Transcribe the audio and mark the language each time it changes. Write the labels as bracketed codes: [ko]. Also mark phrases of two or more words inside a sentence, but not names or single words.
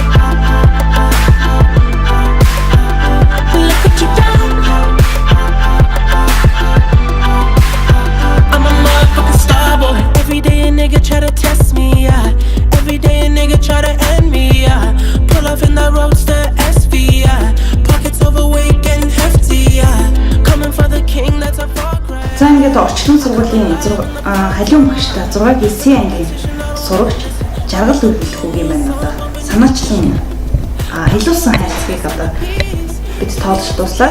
[en] Look what you done. I'm a motherfucking star boy. Every day a nigga try to test me, yeah. Every day a nigga try to end me, yeah. Pull off in that roadster SV, yeah. [mn] За ингээд орчлон сургуулийн халиун багштай 6-гийн С ангийн сурагч жаргал өргөлөх үг юм байна одоо санаачлан илүүсэн хайрцгийг одоо бид тоолж дуслаа.